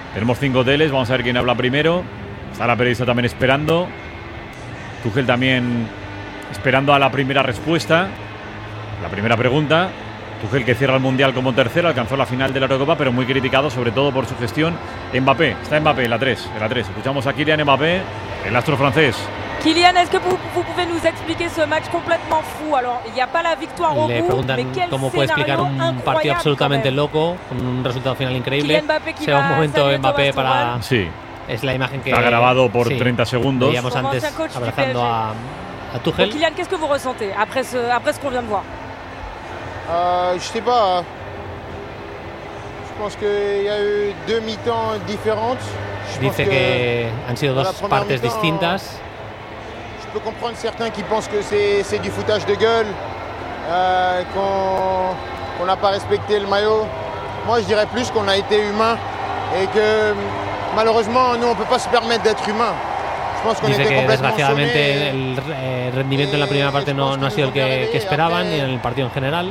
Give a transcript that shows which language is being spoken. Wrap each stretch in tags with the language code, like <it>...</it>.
<es>Tenemos 5 teles, vamos a ver quién habla primero. Está la periodista también esperando. Tuchel también esperando a la primera respuesta, la primera pregunta. Tuchel, que cierra el Mundial como tercero, alcanzó la final de la Eurocopa, pero muy criticado, sobre todo por su gestión. Mbappé, está Mbappé, en la 3. Escuchamos a Kylian Mbappé, el astro francés.</es> <fr>Kylian, ¿es que vous pouvez nous expliquer ce match complètement fou? Alors, il y a pas la victoire au bout, mais quel</fr> <es>cómo puede explicar un partido absolutamente loco, con un resultado final increíble. Se va un momento Mbappé para... Sí. Es la imagen que ha grabado por sí, 30 segundos. Veíamos antes abrazando a Tuchel.</es> <fr>Bueno, Kylian, ¿qué es que vous ressentez après ce qu'on vient de voir? Je sais pas. Je pense qu'il y a eu deux mi-temps différentes.</fr> <es>Dice que han sido dos partes distintas.</es> <fr>Je peux comprendre certains qui pensent que c'est du foutage de gueule, qu'on n'a pas respecté le maillot. Moi, je dirais plus qu'on a été humain et que malheureusement, nous, on peut pas se permettre d'être humain. Je pense qu'on</fr> <es>dice que desgraciadamente el rendimiento en la primera parte no ha sido el que esperaban, ni en el partido en general.</es>